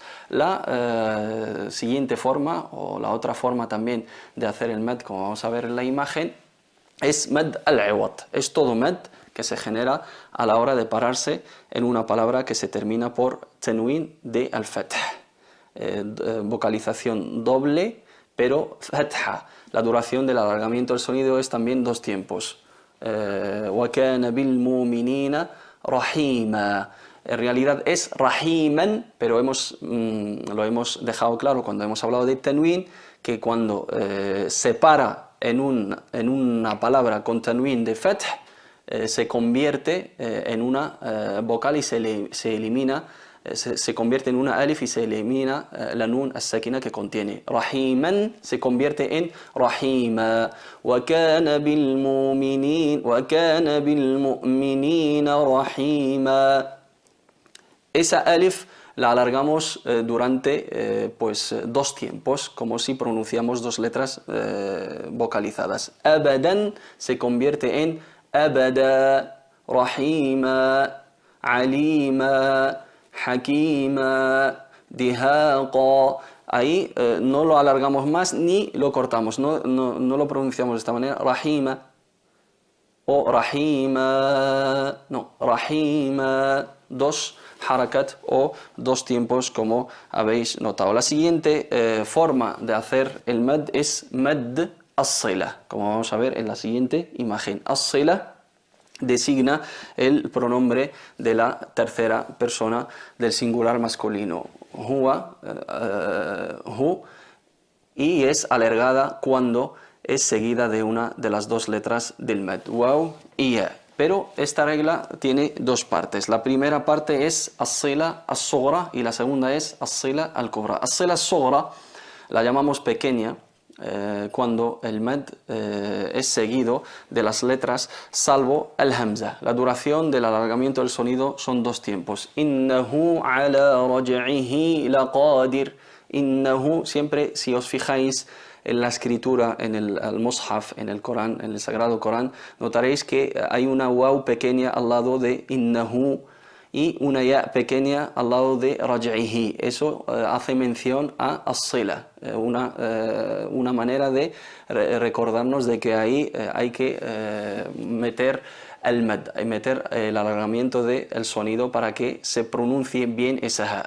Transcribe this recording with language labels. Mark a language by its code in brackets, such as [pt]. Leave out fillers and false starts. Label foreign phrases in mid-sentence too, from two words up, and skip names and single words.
[es] La siguiente forma, o la otra forma también de hacer el mad, como vamos a ver en la imagen, es [ar] مد العوض. [es] Es todo mad que se genera a la hora de pararse en una palabra que se termina por tanwin de al-fath. Vocalización doble, pero fatha. La duración del alargamiento del sonido es también 2 tiempos. [ar] وكان بالمؤمنين رحيما. [es] En realidad es rahiman, pero lo hemos dejado claro cuando hemos hablado de tanwin, que cuando se para en una palabra con tanwin de fath, se convierte en una vocal y se elimina, se convierte en una alif y se elimina la [ar] النون الساكنة [es] que contiene. Rahiman se convierte en rahima. [ar] وكان بالمؤمنين رحيما. [es] Esa alif la alargamos durante 2 tiempos, como si pronunciamos 2 letras vocalizadas. [ar] Abadan [es] se convierte en [ar] أبدا رحيما عليما حكيما دهاقا. [es] Ahí no lo alargamos más ni lo cortamos, no lo pronunciamos de esta manera, rahima o rahima, no, rahima, 2 harakat o 2 tiempos, como habéis notado. La siguiente forma de hacer el mad es [ar] مد الصلة, [es] como vamos a ver en la siguiente imagen. As-sila designa el pronombre de la tercera persona del singular masculino, [ar] هو هو, [es] y es alargada cuando es seguida de una de las 2 letras del mad, waw y ya. Pero esta regla tiene 2 partes. La primera parte es [ar] الصلة الصغرى [es] y la segunda es [ar] الصلة الكبرى. الصلة الصغرى [es] la llamamos pequeña cuando el mad es seguido de las letras salvo el hamza. La duración del alargamiento del sonido son 2 tiempos. [ar] إنه على رجعه لقادر. [es] Innahu, siempre, si os fijáis en la escritura, en el mushaf, en el Corán, en el Sagrado Corán, notaréis que hay una waw pequeña al lado de innahu y una ya pequeña al lado de raj'ihi. Eso hace mención a as-sila, una manera de recordarnos de que ahí hay que meter el mad, meter el alargamiento del sonido para que se pronuncie bien esa ha.